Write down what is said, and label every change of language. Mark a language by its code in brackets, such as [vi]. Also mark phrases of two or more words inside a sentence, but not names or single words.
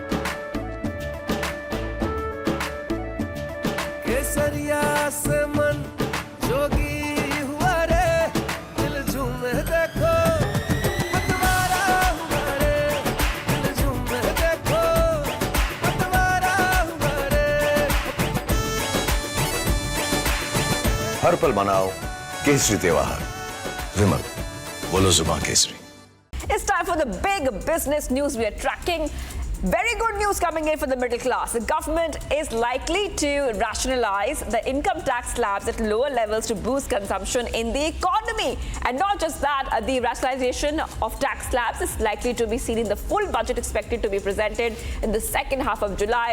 [hi] केसरिया से मन जोगी हुआ रे, दिल झूमे देखो पतवारा हुआ रे, दिल झूमे देखो पतवारा हुआ रे। हर पल मनाओ केसरी त्योहार। विमल, बोलो जुबान केसरी। [en] It's time for the big business news we are tracking. Very good news coming in for the middle class. The government is likely to rationalize the income tax slabs at lower levels to boost consumption in the economy. And not just that, the rationalization of tax slabs is likely to be seen in the full budget expected to be presented in the second half of July.